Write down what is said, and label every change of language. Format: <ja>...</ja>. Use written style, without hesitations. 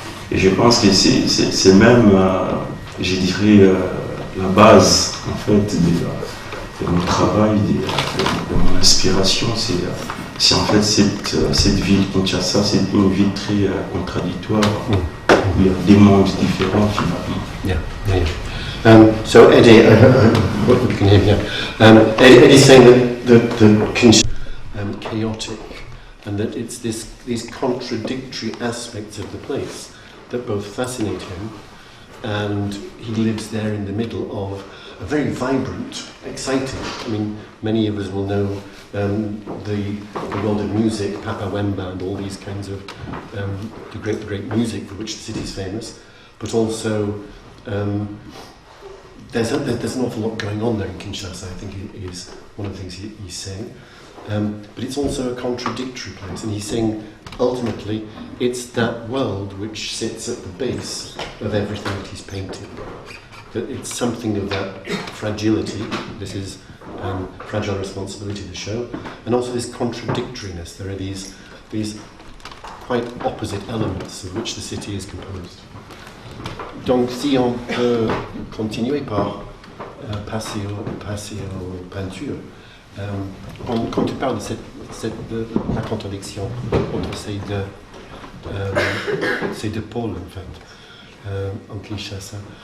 <fr>Et je pense que c'est même, je dirais, la base en fait de mon travail, de mon inspiration. C'est en fait cette ville Kinshasa, c'est une ville très contradictoire, où il y a des mondes différents finalement.</fr> <en>Yeah. So Eddy, what you can hear here. Eddy's saying that Kinshasa chaotic, and that it's these contradictory aspects of the place that both fascinate him, and he lives there in the middle of a very vibrant, exciting. I mean, many of us will know the world of music, Papa Wemba, and all these kinds of the great music for which the city is famous, but also there's an awful lot going on there in Kinshasa. I think is one of the things he's saying. But it's also a contradictory place, and he's saying ultimately it's that world which sits at the base of everything that he's painting. That it's something of that fragility, this is fragile responsibility to show, and also this contradictoriness. There are these quite opposite elements of which the city is composed.</en> <fr>Donc si on peut continuer par passer aux peintures. Quand tu parles de la contradiction entre ces c'est de Paul en fait, en Kinshasa.</fr>